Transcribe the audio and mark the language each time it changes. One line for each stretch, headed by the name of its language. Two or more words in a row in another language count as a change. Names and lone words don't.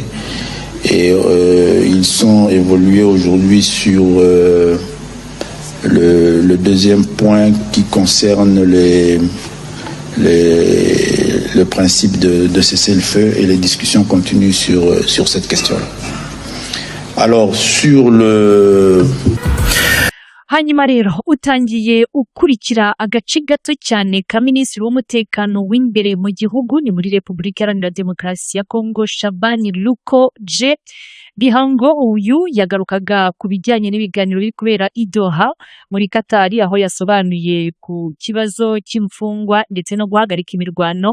French: Et ils sont évolués aujourd'hui sur le deuxième point qui concerne le principe de cessez-le-feu, et les discussions continuent sur cette question-là. Alors, sur le...
Kinyarwanda: hanyuma rero utangiye ukurikira agace gato cyane ka minisitiri w'umutekano w'imbere mu gihugu ni muri Repubulika Iharanira Demokarasi ya Kongo Shabani Luko-Je Bihango. Uyu yagarukaga ku bijyanye n'ibiganiro biri kubera i Doha muri Katari, aho yasobanuye ku kibazo cy'imfungwa ndetse no guhagarika imirwano.